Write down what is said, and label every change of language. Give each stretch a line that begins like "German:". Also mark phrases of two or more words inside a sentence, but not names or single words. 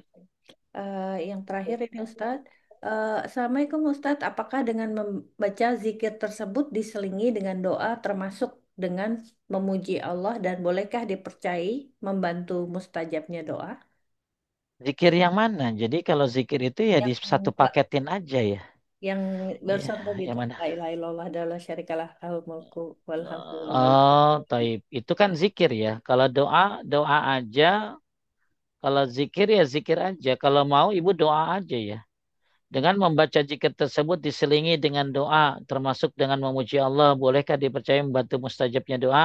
Indonesian: Yang terakhir ini Ustadz. Assalamualaikum Ustadz, apakah dengan membaca zikir tersebut diselingi dengan doa termasuk dengan memuji Allah dan bolehkah dipercayai membantu mustajabnya doa? Zikir yang mana? Jadi kalau zikir itu ya di Yang satu paketin aja ya. yang Ya, barusan tadi yang itu mana?
Arabic: لا إله إلا الله لا شريك له له الملك والحمد وله
Indonesian: Oh, taib. Itu kan zikir ya. Kalau doa, doa aja. Kalau zikir ya zikir aja. Kalau mau ibu doa aja ya. Dengan membaca zikir tersebut diselingi dengan doa, termasuk dengan memuji Allah, bolehkah dipercaya membantu mustajabnya doa?